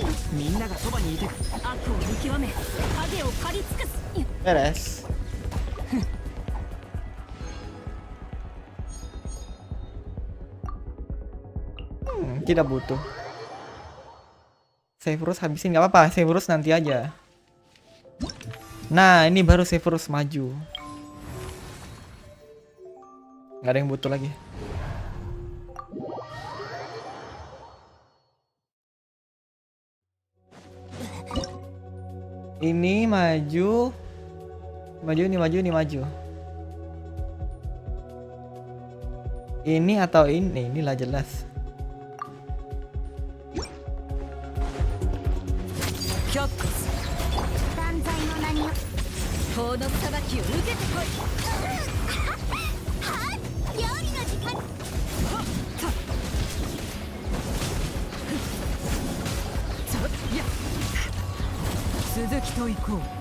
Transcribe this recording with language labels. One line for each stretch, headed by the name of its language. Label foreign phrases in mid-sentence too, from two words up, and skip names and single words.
Japanese: みんながそばにいて悪を見極め影を刈り尽くす。
Indonesian: Beres. Tidak butuh. Severus habisin nggak apa-apa. Severus nanti aja. Nah, ini baru Severus maju. Nggak ada yang butuh lagi. Ini maju. Ini maju. Ini atau ini? Inilah jelas.
Japanese: 却下断罪の名によ法の裁きを受けてこい。はっ料理の時間続きと行こう。